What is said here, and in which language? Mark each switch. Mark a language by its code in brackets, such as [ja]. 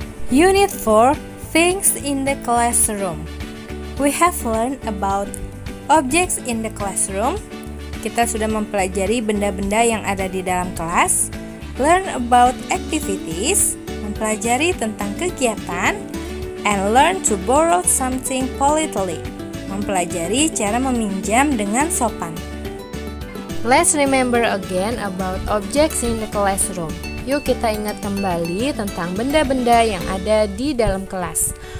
[en] Unit 4, Things in the Classroom. We have learned about objects in the classroom. [id] Kita sudah mempelajari benda-benda yang ada di dalam kelas. [en] Learn about activities. [id] Mempelajari tentang kegiatan. [en] And learn to borrow something politely. [id] Mempelajari cara meminjam dengan sopan. [en] Let's remember again about objects in the classroom. [id] Yuk kita ingat kembali tentang benda-benda yang ada di dalam kelas.